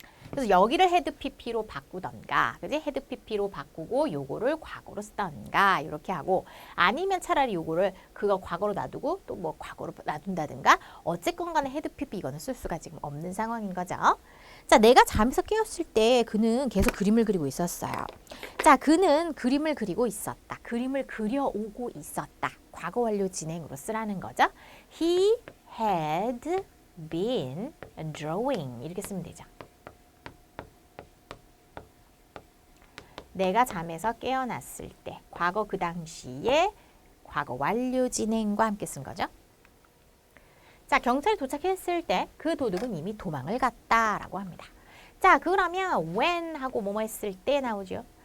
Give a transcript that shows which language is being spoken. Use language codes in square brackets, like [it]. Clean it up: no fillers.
[ko] 그래서 여기를 had pp로 바꾸던가, 그지? had pp로 바꾸고 요거를 과거로 쓰던가 이렇게 하고, 아니면 차라리 요거를 그거 과거로 놔두고 또 뭐 과거로 놔둔다든가, 어쨌건 간에 had pp 이거는 쓸 수가 지금 없는 상황인 거죠. 자, 내가 잠에서 깨었을 때 그는 계속 그림을 그리고 있었어요. 자, 그는 그림을 그리고 있었다. 그림을 그려오고 있었다. 과거 완료 진행으로 쓰라는 거죠. [en] He had been drawing [ko] 이렇게 쓰면 되죠. 내가 잠에서 깨어났을 때 과거 그 당시에 과거 완료 진행과 함께 쓴 거죠. 자, 경찰이 도착했을 때 그 도둑은 이미 도망을 갔다라고 합니다. 자, 그러면 when 하고 뭐뭐 했을 때 나오죠.